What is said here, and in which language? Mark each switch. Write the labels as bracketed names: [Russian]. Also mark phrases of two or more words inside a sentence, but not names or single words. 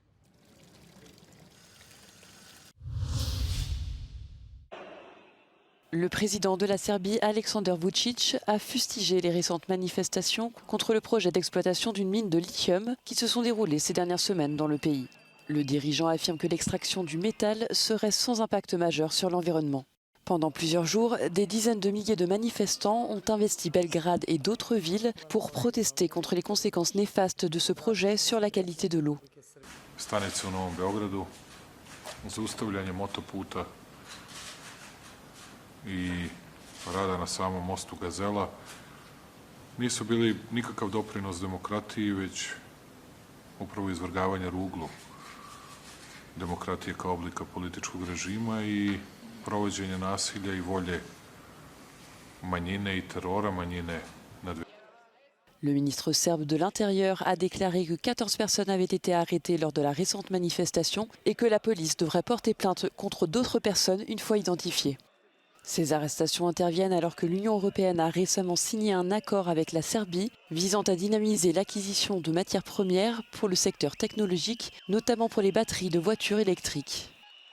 [French] Le président de la Serbie, Aleksandar Vučić, a fustigé les récentes manifestations contre le projet d'exploitation d'une mine de lithium qui se sont déroulées ces dernières semaines dans le pays. Le dirigeant affirme que l'extraction du métal serait sans impact majeur sur l'environnement. Pendant plusieurs jours, des dizaines de milliers de manifestants ont investi Belgrade et d'autres villes pour protester contre les conséquences néfastes de ce projet sur la qualité de l'eau. [Serbian] Stanice u Novom Beogradu, zaustavljanje motoputa i rada na samom mostu Gazela nisu bili nikakav doprinos demokratiji, već upravo izvrgavanje ruglu demokratije kao oblika političkog režima i provođenje nasilja i volje manjine i terora manjine nad. [French] Le ministre serbe de l'Intérieur a déclaré que 14 personnes avaient été arrêtées lors de la récente manifestation et que la police devrait porter plainte contre d'autres personnes une fois identifiées. Ces arrestations interviennent alors que l'Union européenne a récemment signé un accord avec la Serbie visant à dynamiser l'acquisition de matières premières pour le secteur technologique, notamment pour les batteries de voitures électriques.